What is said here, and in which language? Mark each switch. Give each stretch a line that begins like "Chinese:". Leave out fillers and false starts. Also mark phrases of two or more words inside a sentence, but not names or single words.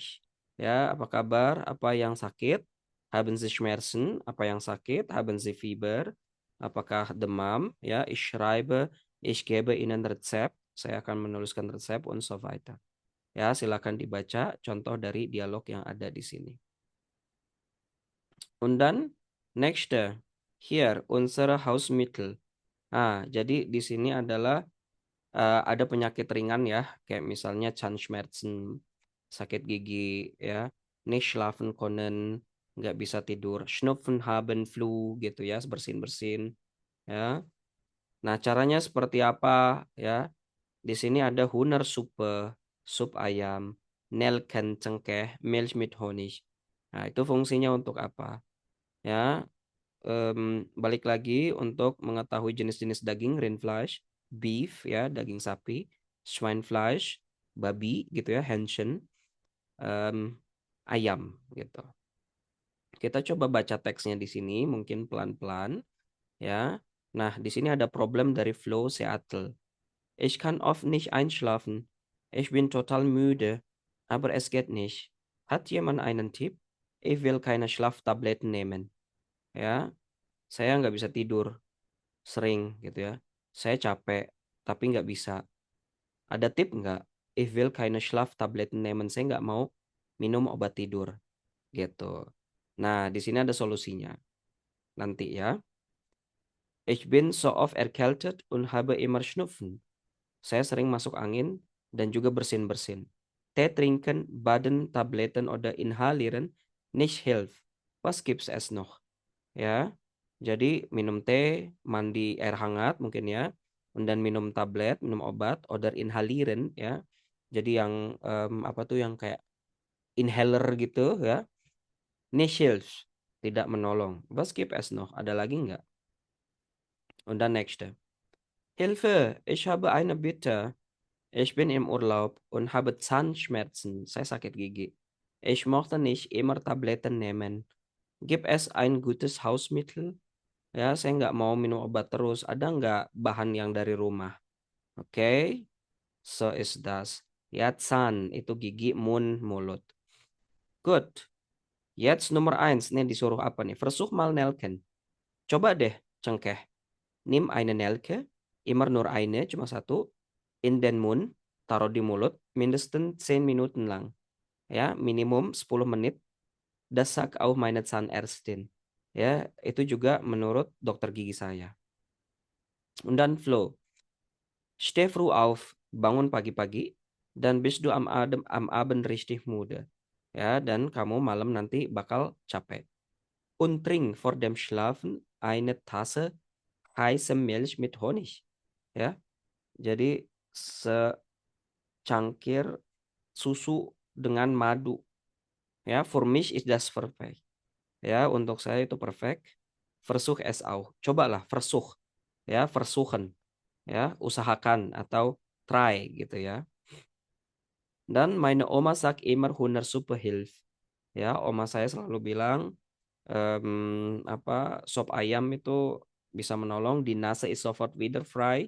Indonesian: Ya, apa kabar? Apa yang sakit?
German: Haben Sie Schmerzen?
Indonesian: Apa yang sakit?
German: Haben Sie Fieber?
Indonesian: Apakah demam? Ya,
German: ich schreibe, ich gebe Ihnen Rezept.
Indonesian: Saya akan menuliskan resep
German: und so weiter.
Indonesian: Ya, silakan dibaca contoh dari dialog yang ada di sini.
German: Und dann nächste. Hier unsere Hausmittel.
Indonesian: Nah, jadi di sini adalah ada penyakit ringan ya, kayak misalnya Zahnschmerzen, sakit gigi ya,
German: nicht schlafen können,
Indonesian: nggak bisa tidur,
German: Schnupfen haben,
Indonesian: flu gitu ya, bersin-bersin ya. Nah, caranya seperti apa ya? Di sini ada Hühnersuppe, sup ayam,
German: Nelken cengkeh, Milch mit Honig.
Indonesian: Nah, itu fungsinya untuk apa? Ya, balik lagi untuk mengetahui jenis-jenis daging, Rindfleisch, beef ya, daging sapi, Schweinfleisch, babi gitu ya, Hähnchen, ayam gitu. Kita coba baca teksnya di sini, mungkin pelan-pelan ya. Nah, di sini ada problem dari Flo Seattle.
German: Ich kann oft nicht einschlafen. Ich bin total müde, aber es geht nicht. Hat jemand einen Tipp? Ich will keine Schlaftabletten nehmen.
Indonesian: Ya, saya nggak bisa tidur sering gitu ya. Saya capek, tapi nggak bisa. Ada tip nggak? Ich will keine Schlaftabletten nehmen. Saya nggak mau minum obat tidur gitu. Nah, di sini ada solusinya. Nanti ya.
German: Ich bin so oft erkältet und habe immer Schnupfen.
Indonesian: Saya sering masuk angin dan juga bersin-bersin.
German: Tee trinken, baden, Tabletten oder inhalieren nicht hilft. Was gibt's es noch?
Indonesian: Ya, jadi minum teh, mandi air hangat mungkin ya, dan minum tablet, minum obat,
German: oder inhalieren
Indonesian: ya. Jadi yang apa tuh yang kayak inhaler gitu ya.
German: Nicht hilft,
Indonesian: tidak menolong.
German: Was gibt es noch?
Indonesian: Ada lagi nggak?
German: Und dann nächste. Hilfe, ich habe eine Bitte. Ich bin im Urlaub und habe Zahnschmerzen.
Indonesian: Saya sakit gigi.
German: Ich mochte nicht immer Tabletten nehmen. Gibt es ein gutes Hausmittel?
Indonesian: Ya, saya nggak mau minum obat terus. Ada nggak bahan yang dari rumah? Oke,
German: so is das. Ya, Zahn,
Indonesian: itu gigi, Mund, mulut.
English: Good.
German: Jetzt Nummer 1.
Indonesian: Nih disuruh apa nih?
German: Versuch mal Nelken.
Indonesian: Coba deh, cengkeh.
German: Nimm eine Nelke. Immer nur eine,
Indonesian: cuma satu.
German: In den Mund.
Indonesian: Taruh di mulut.
German: Mindestens 10 Minuten lang.
Indonesian: Ya, minimum 10 menit.
German: Das sagt auch meine Zahnärztin.
Indonesian: Ya, itu juga menurut dokter gigi saya.
German: Und dann Flo. Steh früh auf,
Indonesian: bangun pagi-pagi, dan
German: bist du am Abend richtig müde.
Indonesian: Ya, dan kamu malam nanti bakal capek.
German: Und trink vor dem Schlafen eine Tasse heiße Milch mit Honig.
Indonesian: Ya, jadi secangkir susu dengan madu. Ya,
German: für mich ist das perfect.
Indonesian: Ya, untuk saya itu perfect.
German: Versuch es auch. Cobalah, versuch. Ya, versuchen.
Indonesian: Ya, usahakan atau try gitu ya.
German: Dan meine Oma sagt immer Hühnersuppe hilft.
Indonesian: Ya, oma saya selalu bilang sop ayam itu bisa menolong.
German: Die Nase ist sofort wieder frei.